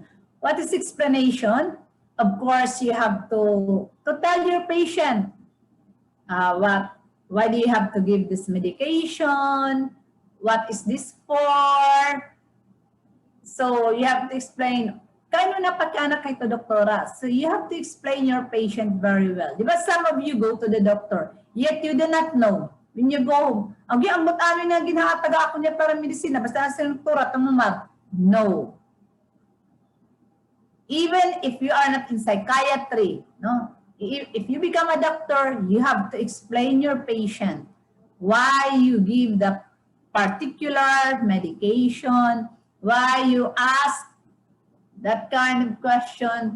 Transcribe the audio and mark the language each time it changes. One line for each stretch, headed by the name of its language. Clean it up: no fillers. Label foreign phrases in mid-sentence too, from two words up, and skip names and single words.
English: What is explanation? Of course, you have to tell your patient why do you have to give this medication? What is this for? So you have to explain,
Hiligaynon: kano na pagkana kay to doktora?
English: So you have to explain your patient very well. Diba some of you go to the doctor, yet you do not know. When you go home,
Hiligaynon: ang ambot amin na ginahataga ako niya para medisina, basta sa doktora, tumumag.
English: No. Even if you are not in psychiatry, no? If you become a doctor, you have to explain your patient why you give the particular medication, why you ask that kind of question.